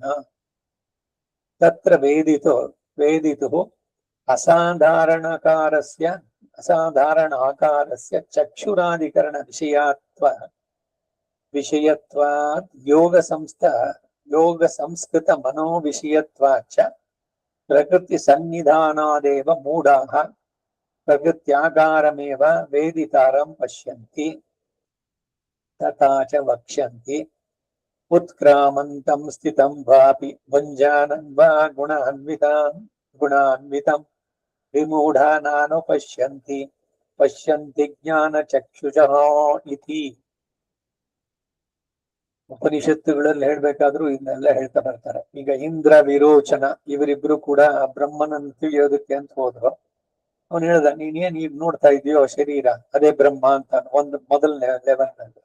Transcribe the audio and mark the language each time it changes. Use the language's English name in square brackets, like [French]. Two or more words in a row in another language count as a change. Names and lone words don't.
[Sanskrit] ತತ್ರ ವೇದಿತು ಅಸಾಧಾರಣಾಕಾರಸ್ಯ ಚಕ್ಷುರಾಧಿಕರಣ ವಿಷಯತ್ವಾತ್ ಯೋಗ ಸಂಸ್ಕೃತ ಮನೋ ವಿಷಯತ್ವಾಚ ಪ್ರಕೃತಿ ಸನ್ನಿಧಾನಾದೇವ ಮೂಢಾಃ ಪ್ರಕೃತ್ಯಾಕಾರಮೇವ ವೇದಿತಾರಂ ಪಶ್ಯಂತಿ ತಥಾ ಚ ವಕ್ಷ್ಯಂತಿ. ಉತ್ಕ್ರಾಮಂತಂ ಸ್ಥಿತಂ ವಾಪಿ ಭುಂಜಾನಂ ವಾ ಗುಣಾನ್ವಿತಂ ವಿಮೂಢಾ ನಾನು ಪಶ್ಯಂತಿ ಜ್ಞಾನ ಚಕ್ಷುಷಃ ಇತಿ. [Kannada] ಉಪನಿಷತ್ತುಗಳಲ್ಲಿ ಹೇಳ್ಬೇಕಾದ್ರೂ ಇದನ್ನೆಲ್ಲ ಹೇಳ್ತಾ ಬರ್ತಾರೆ. ಈಗ ಇಂದ್ರ ವಿರೋಚನ ಇವರಿಬ್ರು ಕೂಡ ಬ್ರಹ್ಮನನ್ನು ತಿಳಿಯೋದಕ್ಕೆ ಅಂತ ಹೋದ್ರು. ಅವನು ಹೇಳ್ದ, ನೀನೇನ್ ಈಗ ನೋಡ್ತಾ ಇದೆಯೋ ಶರೀರ ಅದೇ ಬ್ರಹ್ಮ ಅಂತ ಒಂದು ಮೊದಲನೇ ಲೆವೆಲ್ ನಲ್ಲಿ.